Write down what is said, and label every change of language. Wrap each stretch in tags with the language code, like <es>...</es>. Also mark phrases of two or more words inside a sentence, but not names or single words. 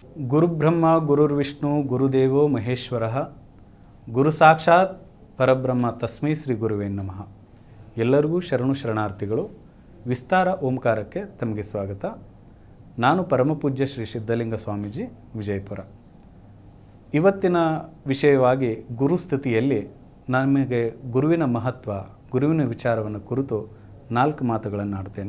<sa>ಗುರುಬ್ರಹ್ಮ ಗುರುರ್ವಿಷ್ಣು ಗುರುದೇವೋ ಮಹೇಶ್ವರ ಗುರು ಸಾಕ್ಷಾತ್ ಪರಬ್ರಹ್ಮ ತಸ್ಮೈ ಶ್ರೀ ಗುರುವೇ ನಮಃ.</sa> <kn>ಎಲ್ಲರಿಗೂ ಶರಣು ಶರಣಾರ್ಥಿಗಳು. ವಿಸ್ತಾರ ಓಂಕಾರಕ್ಕೆ ತಮಗೆ ಸ್ವಾಗತ. ನಾನು ಪರಮಪೂಜ್ಯ ಶ್ರೀ ಸಿದ್ಧಲಿಂಗ ಸ್ವಾಮೀಜಿ, ವಿಜಯಪುರ. ಇವತ್ತಿನ ವಿಷಯವಾಗಿ ಗುರುಸ್ಥಿತಿಯಲ್ಲಿ ನಮಗೆ ಗುರುವಿನ ಮಹತ್ವ, ಗುರುವಿನ ವಿಚಾರವನ್ನು ಕುರಿತು 4 ಮಾತುಗಳನ್ನು ಆಡ್ತೇನೆ.</kn>